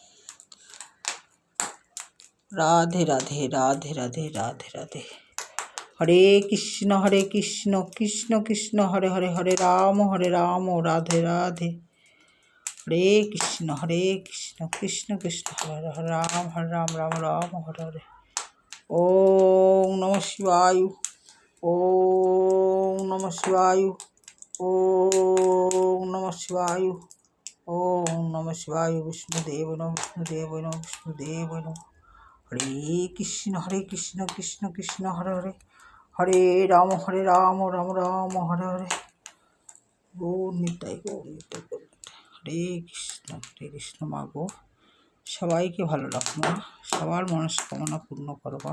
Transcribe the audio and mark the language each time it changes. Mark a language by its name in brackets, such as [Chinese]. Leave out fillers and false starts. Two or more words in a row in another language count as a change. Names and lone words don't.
[Sanskrit] রাধে রাধে, রাধে রাধে, রাধে রাধে। হরে কৃষ্ণ কৃষ্ণ কৃষ্ণ হরে হরে, হরে রাম রাধে রাধে। হরে কৃষ্ণ কৃষ্ণ কৃষ্ণ হরে হরে, হরে রাম রাম রাম হরে হরে। ওম নমঃ শিবায়, ওম নমঃ শিবায়, ওম নমঃ শিবায়, ওম নমঃ শিবায়। বিষ্ণুদেব নমঃ, বিষ্ণুদেব নমঃ, বিষ্ণুদেব নমঃ। হরে কৃষ্ণ কৃষ্ণ কৃষ্ণ হরে হরে, হরে রাম রাম রাম হরে হরে। গৌর নিতাই, গৌর নিতাই, গৌর নিতাই। হরে কৃষ্ণ [Bangla] মা গো, সবাইকে ভালো রাখো মা, সবার মনস্কামনা পূর্ণ করো মা।